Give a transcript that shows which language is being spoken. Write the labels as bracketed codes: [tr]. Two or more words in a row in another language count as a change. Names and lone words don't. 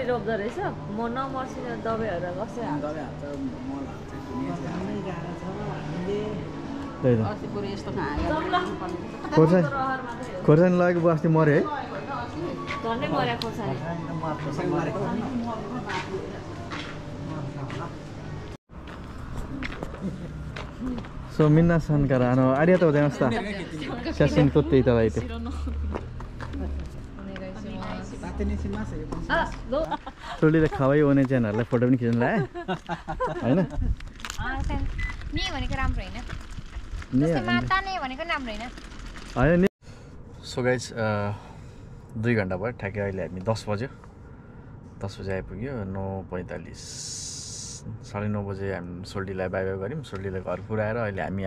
[ne] खोर्सानी लगेको बुवा अस्ति मऱ्यो है। [ja] そ皆さんからあのありがとうございました. 写真撮っていただいて. [ne] सोल्डीले खावै ओने च्यानहरुलाई फोटो पनि खिच्न लाए हैन नि भनेको राम्रो हैन जस्तै माता नै भनेको राम्रो हैन हैन नि [en] so guys [ne] 2 घण्टा भयो ठ्याक्कै अहिले हामी 10 बजे आइपुग्यो 9:45 9:30 बजे हामी सोल्डीलाई [en] bye bye [ne] गर्यौं सोल्डीलाई घर पुर्याएर अहिले हामी